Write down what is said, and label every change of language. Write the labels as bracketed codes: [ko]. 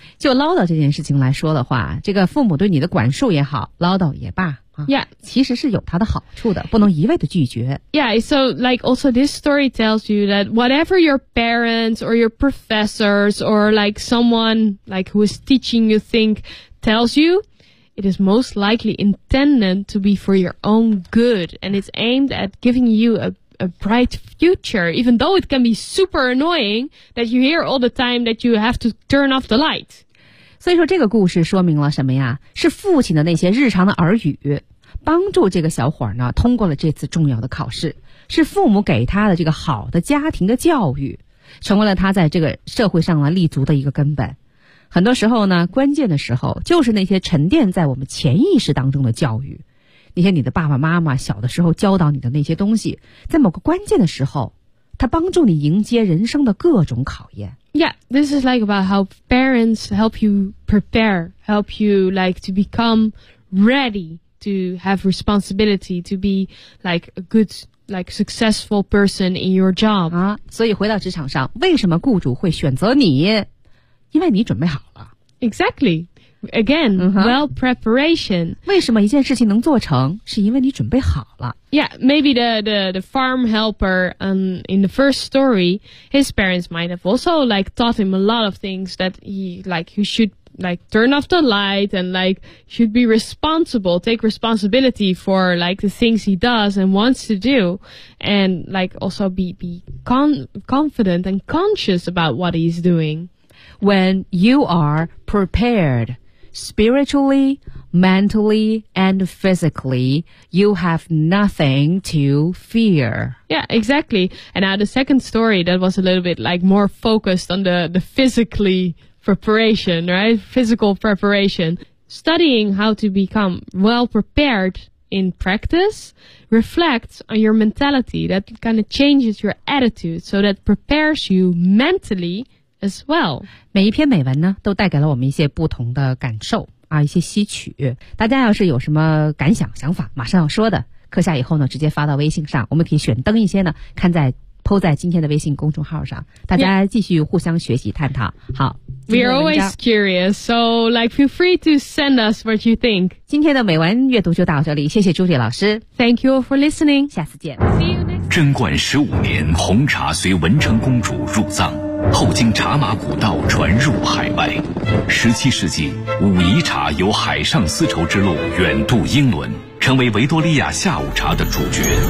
[zh] 就唠叨这件事情来说的话，这个父母对你的管束也好，唠叨也罢。 [en] Yeah, [zh] 其实是有它的好处的，不能一味的拒绝。 [en] Yeah, so like also this story tells you that whatever your parents or your professors or like someone like who is teaching you think tells you, it is most likely intended to be for your own good and it's aimed at giving you a bright future, even though it can be super annoying that you hear all the time that you have to turn off the light. [zh] 所以说这个故事说明了什么呀？是父亲的那些日常的耳语帮助这个小伙呢通过了这次重要的考试，是父母给他的这个好的家庭的教育成为了他在这个社会上立足的一个根本。很多时候呢，关键的时候就是那些沉淀在我们潜意识当中的教育，那些你的爸爸妈妈小的时候教导你的那些东西，在某个关键的时候他帮助你迎接人生的各种考验。 [en] Yeah, this is like about how parents help you prepare, help you like to become ready to have responsibility, to be like a good, like successful person in your job. [zh] 啊，所以回到职场上，为什么雇主会选择你？因为你准备好了。 [en] Exactly. Again, well preparation. [zh] 为什么一件事情能做成？是因为你准备好了。 [en] Yeah, maybe the farm helper, in the first story, his parents might have also, like, taught him a lot of things that he, like, he should, like turn off the light and like should be responsible, take responsibility for like the things he does and wants to do, and like also be confident and conscious about what he's doing. When you are prepared spiritually, mentally, and physically, you have nothing to fear. Yeah, exactly. And now the second story that was a little bit like more focused on the physically preparation, right? Physical preparation. Studying how to become well prepared in practice reflects on your mentality. That kind of changes your attitude, so that prepares you mentally as well. [zh] 每一篇美文呢都带给了我们一些不同的感受啊，一些吸取。大家要是有什么感想想法马上要说的，课下以后呢直接发到微信上，我们可以选灯一些呢看在po 在今天的微信公众号上，大家继续互相学习探讨。好， [en] We are always curious, so like feel free to send us what you think. [zh] 今天的美文阅读就到这里，谢谢朱迪老师。 [en] Thank you for listening. [zh] 下次见。 [en] See you next. [zh] 贞观15年，红茶随文成公主入藏，后经茶马古道传入海外。 17世纪，武夷茶由海上丝绸之路远渡英伦，成为维多利亚下午茶的主角。